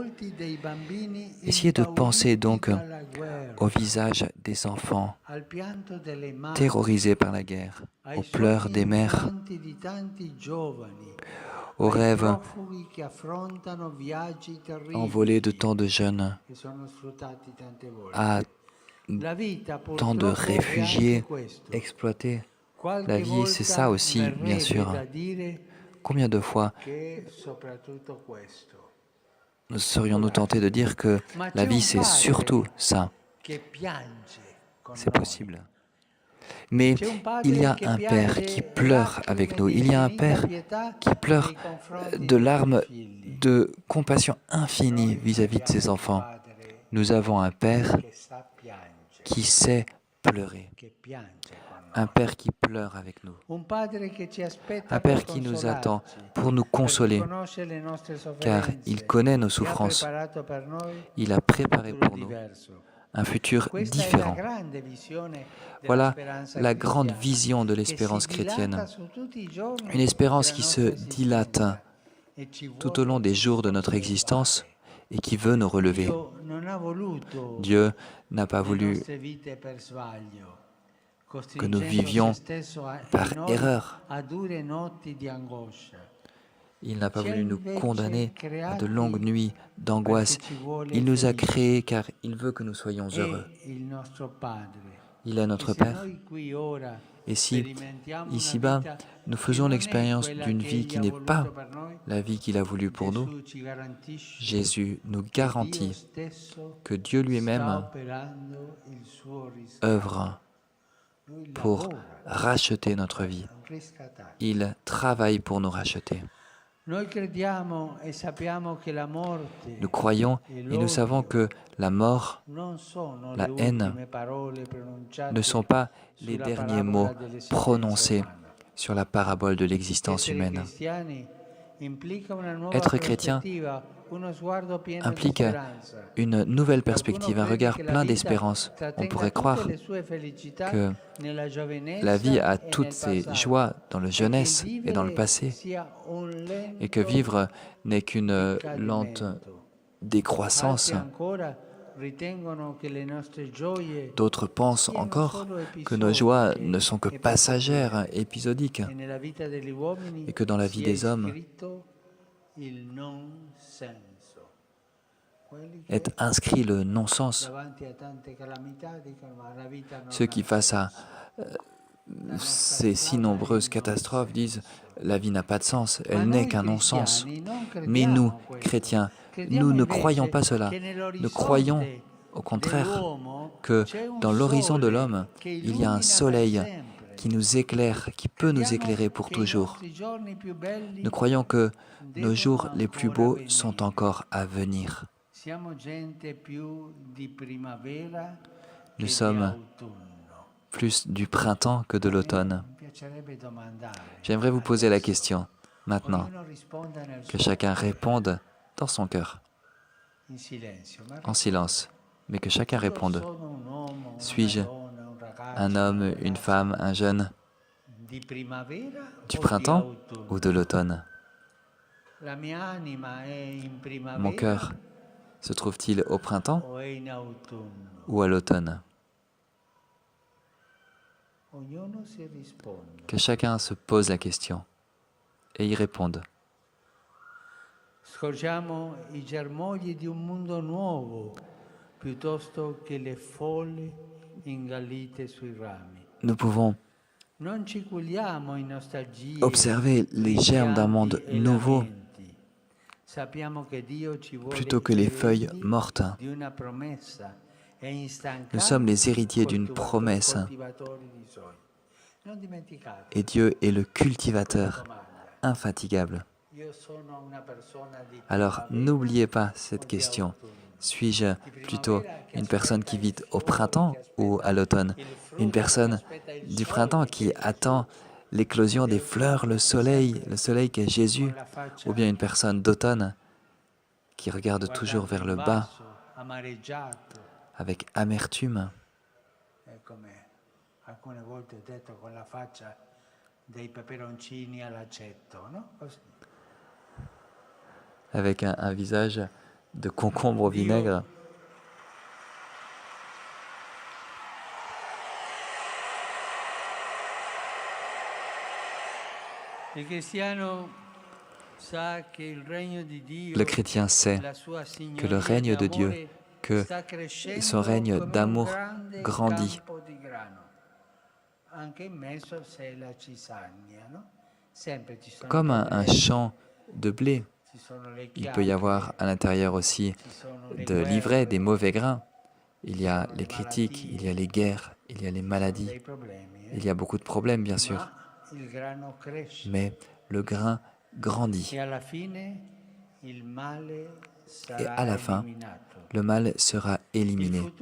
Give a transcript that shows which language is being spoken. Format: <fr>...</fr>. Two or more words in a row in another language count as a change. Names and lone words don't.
<fr>Essayez de penser donc au visage des enfants terrorisés par la guerre, aux pleurs des mères, aux rêves envolés de tant de jeunes, à tant de réfugiés exploités. La vie, c'est ça aussi, bien sûr. Combien de fois serions-nous tentés de dire que la vie, c'est surtout ça? C'est possible. Mais</fr> <it>C'è un</it> <fr>il</fr> <it>padre</it> <fr>y a</fr> <it>che</it> <fr>un Père</fr> <it>piange</it> <fr>qui pleure avec</fr> <it>lacrime</it> <fr>nous.</fr> <it>di</it> <fr>Il y a un</fr> <it>infinita</it> <fr>Père</fr> <it>pietà</it> <fr>qui pleure</fr> <it>nei confronti</it> <fr>de</fr> <it>dei suoi</it> <fr>larmes</fr> <it>figli.</it> <fr>de compassion infinie</fr> <it>Noi</it> <fr>vis-à-vis de</fr> <it>abbiamo</it> <fr>ses</fr> <it>un</it> <fr>enfants.</fr> <it>padre</it> <fr>Nous avons un Père</fr> <it>che sa piangere,</it> <fr>qui sait pleurer,</fr> <it>che piange con</it> <fr>un</fr> <it>noi.</it> <fr>Père qui pleure avec nous,</fr> <it>Un padre che ci</it> <fr>un</fr> <it>aspetta per</it> <fr>Père qui nous attend</fr> <it>consolarci,</it> <fr>pour nous</fr> <it>perché</it> <fr>consoler,</fr> <it>conosce le nostre</it> <fr>car il</fr> <it>sofferenze</it> <fr>connaît nos</fr> <it>e ha</it> <fr>souffrances.</fr> <it>preparato per noi</it> <fr>Il a</fr> <it>un</it> <fr>préparé</fr> <it>futuro</it> <fr>pour nous</fr> <it>diverso.</it> <fr>un futur</fr> <it>Questa è la</it> <fr>différent.</fr> <it>grande visione della</it> <fr>Voilà</fr> <it>speranza</it> <fr>la grande</fr> <it>cristiana,</it> <fr>vision de</fr> <it>che si</it> <fr>l'espérance</fr> <it>dilata</it> <fr>chrétienne.</fr> <it>su tutti i giorni</it> <fr>Une espérance</fr> <it>della</it> <fr>qui se</fr> <it>nostra</it> <fr>dilate</fr> <it>esistenza e ci</it> <fr>tout au long</fr> <it>vuole</it> <fr>des jours de notre existence</fr> <it>sollevare.</it> <fr>et qui veut nous relever.</fr> <it>Dio non ha voluto</it> <fr>Dieu n'a pas</fr> <it>le</it> <fr>voulu</fr> <it>nostre vite per svaglio,</it> <fr>que nous</fr> <it>costringendo se</it> <fr>vivions</fr> <it>stesso e</it> <fr>par</fr> <it>noi</it> <fr>erreur.</fr> <it>a dure notti di angoscia.</it> <fr>Il n'a pas</fr> <it>Ci ha</it> <fr>voulu nous</fr> <it>invece</it> <fr>condamner à de longues</fr> <it>creati</it> <fr>nuits d'angoisse.</fr> <it>perché ci vuole</it> <fr>Il nous a</fr> <it>felici.</it> <fr>créés car il veut que nous soyons heureux.</fr> <it>È il nostro Padre.</it> <fr>Il est</fr> <it>E</it> <fr>notre</fr> <it>se</it> <fr>Père.</fr> <it>noi qui ora</it> <fr>Et si,</fr> <it>sperimentiamo una</it> <fr>ici-bas,</fr> <it>vita</it> <fr>nous</fr> <it>che</it> <fr>faisons</fr> <it>non è</it> <fr>l'expérience</fr> <it>quella</it> <fr>d'une</fr> <it>che</it> <fr>vie</fr> <it>Egli</it> <fr>qui</fr> <it>ha</it> <fr>n'est</fr> <it>voluto</it> <fr>pas</fr> <it>per noi,</it> <fr>la vie qu'il a voulu pour nous,</fr> <it>Gesù ci garantisce</it> <fr>Jésus nous</fr> <it>che Dio</it> <fr>garantit</fr> <it>stesso</it> <fr>que Dieu</fr> <it>sta</it> <fr>lui-même</fr> <it>operando il suo riscatto.</it> <fr>œuvre</fr> <it>Lui</it> <fr>pour</fr> <it>lavora</it> <fr>racheter notre vie.</fr> <it>per riscattare.</it> <fr>Il travaille pour nous racheter.</fr> <it>Noi crediamo e sappiamo che la morte</it> <fr>Nous croyons</fr> <it>e</it> <fr>et nous savons</fr> <it>l'odio</it> <fr>que la mort</fr> <it>non sono</it> <fr>la</fr> <it>le</it> <fr>haine</fr> <it>ultime parole pronunciate</it> <fr>ne sont pas les</fr> <it>sulla</it> <fr>derniers</fr> <it>parabola</it> <fr>mots</fr> <it>dell'esistenza</it> <fr>prononcés</fr> <it>umana.</it> <fr>sur la parabole de l'existence</fr> <it>Essere</it> <fr>humaine.</fr> <it>cristiani implica una nuova</it> <fr>Être chrétien</fr> <it>prospettiva, uno sguardo pieno di</it> <fr>implique</fr> <it>speranza.</it> <fr>une nouvelle</fr> <it>Qualcuno</it> <fr>perspective, un</fr> <it>crede</it> <fr>regard</fr> <it>che la</it> <fr>plein</fr> <it>vita</it> <fr>d'espérance. On</fr> <it>trattenga</it> <fr>pourrait</fr> <it>tutte</it> <fr>croire</fr> <it>le sue felicità</it> <fr>que</fr> <it>nella giovinezza</it> <fr>la vie a</fr> <it>e</it> <fr>toutes</fr> <it>nel</it> <fr>ses</fr> <it>passato,</it> <fr>joies dans la</fr> <it>e che</it> <fr>jeunesse</fr> <it>il</it> <fr>et dans le</fr> <it>vivere</it> <fr>passé,</fr> <it>sia un</it> <fr>et que</fr> <it>lento</it> <fr>vivre n'est qu'une lente</fr> <it>decadimento.</it> <fr>décroissance.</fr> <it>Altri ancora ritengono che le nostre gioie</it> <fr>D'autres pensent</fr> <it>siano</it> <fr>encore</fr> <it>solo</it> <fr>que nos joies</fr> <it>episodiche</it> <fr>ne sont que</fr> <it>e poco</it> <fr>passagères,</fr> <it>più,</it> <fr>épisodiques,</fr> <it>e nella vita degli uomini</it> <fr>et que dans la vie</fr> <it>sia</it> <fr>des hommes</fr> <it>iscritto il non senso. Quelli che</it> <fr>est inscrit le non-sens.</fr> <it>davanti a tante calamità dicono ma la vita non</it> <fr>Ceux</fr> <it>ha</it> <fr>qui, face à</fr> <it>senso. La nostra</it> <fr>ces si</fr> <it>strada è</it> <fr>nombreuses</fr> <it>il</it> <fr>catastrophes,</fr> <it>non</it> <fr>disent</fr> <it>senso.</it> <fr>la vie n'a pas de sens,</fr> <it>Ma</it> <fr>elle n'est</fr> <it>noi</it> <fr>qu'un non-sens.</fr> <it>cristiani non</it> <fr>Mais nous,</fr> <it>crediamo questo.</it> <fr>chrétiens,</fr> <it>Crediamo</it> <fr>nous ne croyons</fr> <it>invece</it> <fr>pas cela.</fr> <it>che</it> <fr>Nous</fr> <it>nell'orizzonte</it> <fr>croyons, au contraire,</fr> <it>dell'uomo</it> <fr>que</fr> <it>c'è un</it> <fr>dans l'horizon de</fr> <it>sole</it> <fr>l'homme,</fr> <it>che</it> <fr>il y a un</fr> <it>illumina per</it> <fr>soleil</fr> <it>sempre.</it> <fr>qui nous éclaire, qui peut nous</fr> <it>Crediamo</it> <fr>éclairer pour</fr> <it>che i</it> <fr>toujours.</fr> <it>nostri giorni più belli</it> <fr>Nous croyons que nos</fr> <it>devono</it> <fr>jours les plus</fr> <it>ancora</it> <fr>beaux</fr> <it>venire.</it> <fr>sont encore à venir.</fr> <it>Siamo gente più di primavera che</it> <fr>Nous</fr> <it>di</it> <fr>sommes</fr> <it>autunno.</it> <fr>plus du printemps que de l'automne.</fr> <it>Mi piacerebbe domandare.</it> <fr>J'aimerais vous poser la question, maintenant,</fr> <it>Ognuno risponda nel</it> <fr>que</fr> <it>suo</it> <fr>chacun</fr> <it>cuore,</it> <fr>réponde dans son cœur,</fr> <it>in silenzio. Ma</it> <fr>en silence, mais que chacun</fr> <it>io</it> <fr>réponde.</fr> <it>sono un uomo, una</it> <fr>Suis-je</fr> <it>donna, un ragazzo,</it> <fr>un homme,</fr> <it>una</it> <fr>une</fr> <it>ragazza</it> <fr>femme, un jeune,</fr> <it>di primavera</it> <fr>du</fr> <it>o di</it> <fr>printemps</fr> <it>autunno?</it> <fr>ou de l'automne?</fr> <it>La mia anima è in</it> <fr>Mon</fr> <it>primavera</it> <fr>cœur se trouve-t-il au printemps</fr> <it>o è in autunno?</it> <fr>ou à l'automne?</fr> <it>Ognuno si risponde.</it> <fr>Que chacun se pose la question et y réponde.</fr> <it>Scorgiamo i germogli di un mondo nuovo piuttosto che le folle ingallite sui rami.</it> <fr>Nous pouvons</fr> <it>Non ci culiamo in nostalgie,</it> <fr>observer les germes d'un monde</fr> <it>rimpianti e</it> <fr>nouveau</fr> <it>lamenti. Sappiamo che Dio ci vuole</it> <fr>plutôt que les feuilles</fr> <it>eredi</it> <fr>mortes.</fr> <it>di una promessa e instancabili</it> <fr>Nous sommes les héritiers d'une promesse</fr> <it>coltivatori di sogni. Non dimenticate,</it> <fr>et Dieu est le cultivateur</fr> <it>domanda.</it> <fr>infatigable.</fr> <it>Io sono una persona di</it> <fr>Alors</fr> <it>primavera</it> <fr>n'oubliez pas</fr> <it>o</it> <fr>cette</fr> <it>di</it> <fr>question.</fr> <it>autunno?</it> <fr>Suis-je plutôt une personne qui vit au printemps ou à l'automne? Une personne du printemps qui attend l'éclosion des fleurs, le soleil qu'est Jésus, ou bien une personne d'automne qui regarde toujours vers le bas</fr> <it>Amareggiato,</it> <fr>avec amertume,</fr> <it>è come alcune volte ho detto con la faccia dei peperoncini all'aceto, no? Così.</it> <fr>avec un visage de concombre au vinaigre.</fr> <it>Il cristiano sa che il regno di Dio,</it> <fr>Le chrétien sait</fr> <it>la sua</it> <fr>que</fr> <it>signoria</it> <fr>le règne de Dieu,</fr> <it>d'amore</it> <fr>que</fr> <it>sta crescendo</it> <fr>son règne</fr> <it>come un</it> <fr>d'amour</fr> <it>grande</it> <fr>grandit.</fr> <it>campo di grano. Anche in mezzo c'è la ciságna, no? Sempre ci sono</it> <fr>Comme un</fr> <it>problemi,</it> <fr>champ de blé.</fr> <it>ci sono le</it> <fr>Il peut y avoir</fr> <it>chiacchiere,</it> <fr>à l'intérieur aussi</fr> <it>ci sono le</it> <fr>de l'ivraie, des</fr> <it>guerre,</it> <fr>mauvais grains. Il y a les critiques, il y a les guerres, il y a les maladies, il y a beaucoup de problèmes, bien sûr. Mais le grain grandit. Et à la fin, le mal sera éliminé.</fr>